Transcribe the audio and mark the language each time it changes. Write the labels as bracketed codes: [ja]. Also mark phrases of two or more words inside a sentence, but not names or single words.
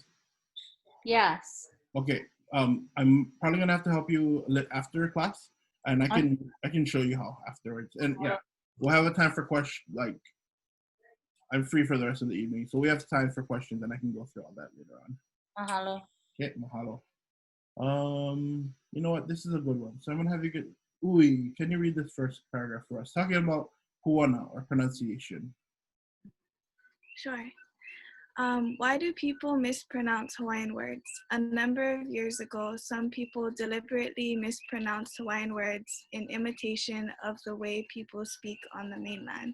[en] Yes. Okay. I'm probably gonna have to help you after class, and I can show you how afterwards. And yeah, we'll have a time for questions. Like, I'm free for the rest of the evening, so we have time for questions, and I can go through all that later on. Mahalo. Okay, mahalo. You know what? This is a good one. So I'm gonna have you get. Ui, can you read this first paragraph for us? Talking about Puana or pronunciation. Sure. Why do people mispronounce Hawaiian words? A number of years ago, some people deliberately mispronounced Hawaiian words in imitation of the way people speak on the mainland.